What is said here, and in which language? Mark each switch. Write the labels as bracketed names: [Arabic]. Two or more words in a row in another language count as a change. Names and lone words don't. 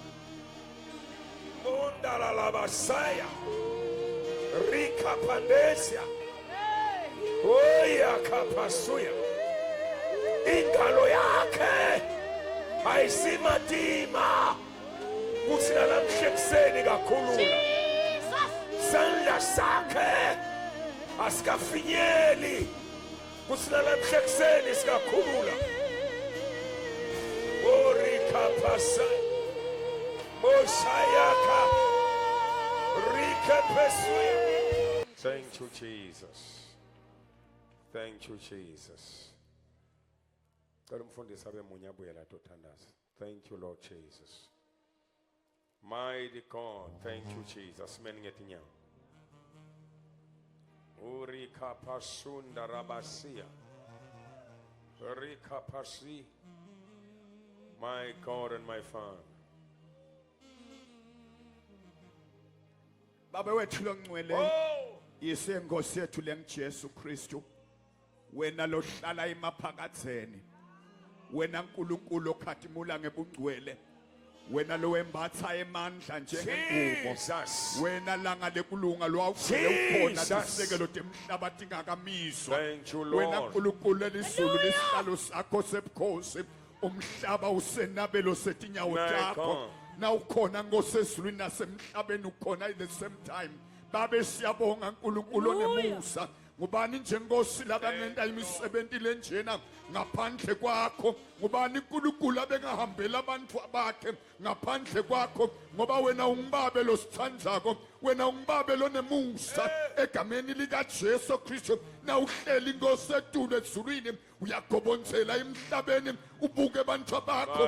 [Swati] Mondala la basaya. Rikapandesia. Oya kapasuya. Ingalo yakhe ayisimadima. Kuthi nalamhlekiseni kakhulula. Jesus. Sandla sakhe asikafinyeli. Kuthi nalamhlekiseni sikakhulula. Orikapasa. Moshayaka. Rikapesuya. [English] Thank you, Jesus. Thank you, Jesus. Thank you, Lord Jesus. Mighty God, thank you, Jesus. Urika pasunda rabasia. Urika pasi. My God and my Father. [Swati] Baba wethu longcwele Oh! yisenkosi yethu lengijesu Kristu wena lohlala emaphakatheni wena nkulunkulu okhatimula ngebungcwele wena lowembatha emandla njengengubo Jesus. wena langa lekulunga lwawuvule ukhona Jesus. lisekelo temhlabathi ngakamiswa [English] Thank you, [Swati] wena [English] Lord. [Swati] nkulunkulu elizulu lesihlalo sakho sebukhosi umhlaba usenabelo setinyawo [English] My [Swati] takho [English] God. [Swati] na ukhona ngosezulwini nasemhlabeni ukhona [English] at the same time [Swati] babe siyabonga nkulunkulu onemusa ngubani njengosi labanenta imisebenzi lenjena ngaphandle kwakho ngubani uNkulunkulu abengahambela abantu bakhe ngaphandle kwakho ngoba wena ungibabe losithandzako wena ungibabe lonemusa egameni lika Jesu Kristu na uhleli inkosi etulo ezulwini uyagobonzela emhlabeni ubuke abantu bakho